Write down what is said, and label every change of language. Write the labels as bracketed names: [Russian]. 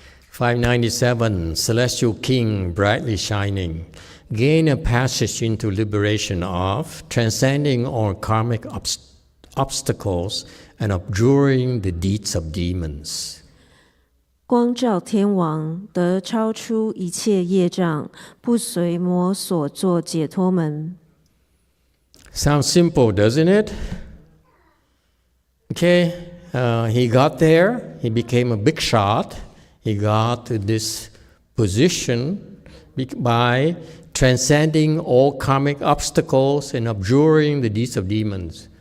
[English] 597, Celestial King, brightly shining. Gain a passage into liberation of transcending all karmic obstacles and abjuring the deeds of demons. [Chinese] 光照天王，得超出一切业障，不随魔所作解脱门。 [English] Sounds simple, doesn't it? Okay, he got there, he became a big shot, he got to this position by transcending all karmic obstacles and abjuring the deeds of demons.